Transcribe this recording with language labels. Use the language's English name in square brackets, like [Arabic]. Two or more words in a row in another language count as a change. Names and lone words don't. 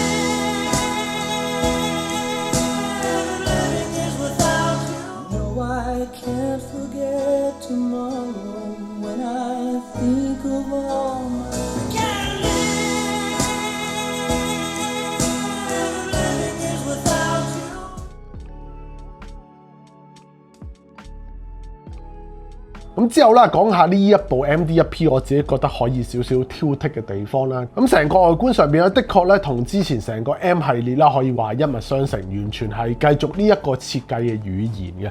[English] live living is without you. No, I can't forget tomorrow when I think of all my can't live living is without you. [Cantonese] 咁之後啦，講下呢一部 MD1P 我自己覺得可以少少挑剔嘅地方啦。咁成個外觀上邊咧，的確咧同之前成個 M 系列啦，可以話一脈相承，完全係繼續呢一個設計嘅語言嘅。